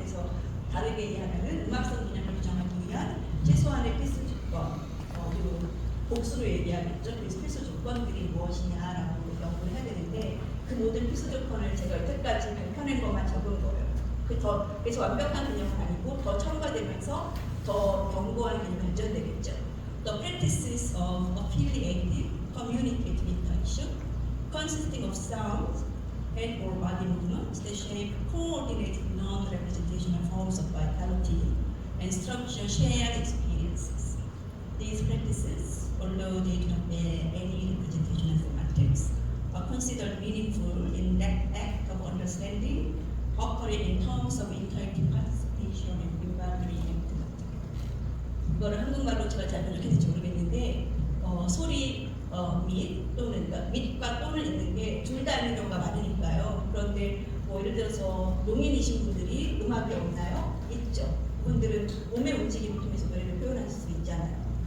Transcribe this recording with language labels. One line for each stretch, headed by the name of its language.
Korean: 그래서 다르게 이해하면 음악성 개념을 규정하기 위한 최소한의 필수 조건, 그리고 복수로 얘기하겠죠. 그래서 필수 조건들이 무엇이냐라고 연구를 해야 되는데 그 모든 필수 조건을 제가 여태까지 발표낸 것만 적은 거예요. 그래서 완벽한 개념은 아니고 더 첨가되면서 더 견고한 개념이 발전되겠죠.
English: The practices of affiliative communicative interaction consisting of sounds and or body movements that shape coordinated non-representational forms of vitality and structure shared experiences. These practices, although they do not bear any representational semantics, are considered meaningful in that act of understanding, occurring in terms of interactive participation and embodied activity.
Korean: 이거를 한국말로 제가 잘 번역했는지 모르겠는데 소리 밑 또는 그러니까 밑과 또는 있는 게 둘 다 있는 경우가 많으니까요. 그런데 뭐 예를 들어서 농인이신 분들이 음악이 없나요? 있죠. 그분들은 몸의 움직임을 통해서 노래를 표현할 수 있잖아요.